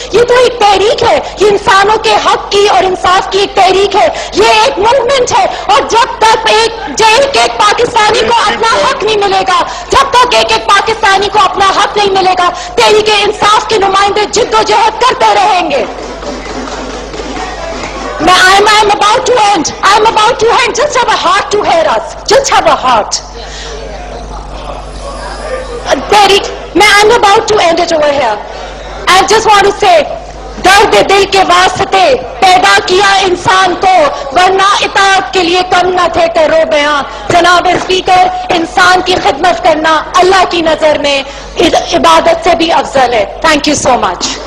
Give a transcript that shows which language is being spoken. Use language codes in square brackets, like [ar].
[ur] یہ تو ایک تحریک ہے, یہ انسانوں کے حق کی اور انصاف کی ایک تحریک ہے, یہ ایک موومنٹ ہے. اور جب تک ایک پاکستانی کو اپنا حق نہیں ملے گا, جب تک ایک پاکستانی کو اپنا حق نہیں ملے گا, تحریک انصاف کے نمائندے جد و جہد کرتے رہیں گے. [en] I'm about to end. Just have a heart to hear us. Just have a heart. I'm about to end it over here. I just want to say, [ur] درد دل کے واسطے پیدا کیا انسان کو, ورنہ اطاعت کے لیے کم نہ تھے کرو بیاں. جناب اسپیکر, انسان کی خدمت کرنا اللہ کی نظر میں عبادت سے بھی افضل ہے. [en] Thank you so much.